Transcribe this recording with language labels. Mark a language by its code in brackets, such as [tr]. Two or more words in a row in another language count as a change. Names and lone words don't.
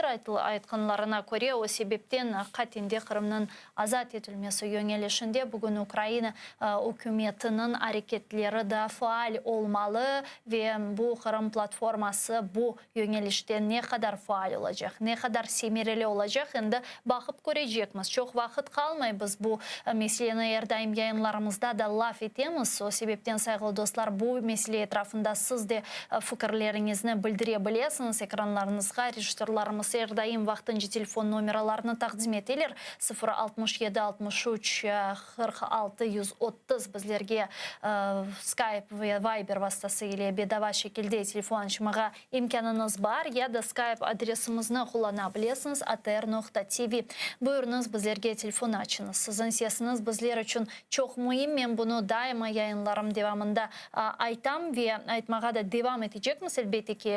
[crh] Aytkanlarına göre o sebepten hakikaten Kırım'ın azat edilmesi yönelişinde bugün Ukrayna hükümetinin hareketleri da faal olmalı ve bu Kırım platforması bu yönelişte ne kadar faal olacak, ne kadar semereli olacak şimdi bakıp göreceğimiz. Çok vakit kalmayız bu meseleni her daim yayınlarımızda da laf etemiz. O sebepten saygılı dostlar bu mesele etrafında siz de fikirlerinizni bildirebilirsiniz. Ekranlarınızga rejissörlarımız her daim vaqtincha telefon numaralarını taqdim etilir. 067 63 46 130 bizlerge Skype ve Viber vasıtasıyla bedava şekilde telefon açmağa imkanınız var ya da Skype adresimizni kullanabilirsiniz atr.tv. Buyurunuz bizlerge telefon açınız. Sizin sesiniz bizler için çok mühim. Ben bunu daima yayınlarım devamında aytam ve aytmağa da devam edecekmiz elbette ki.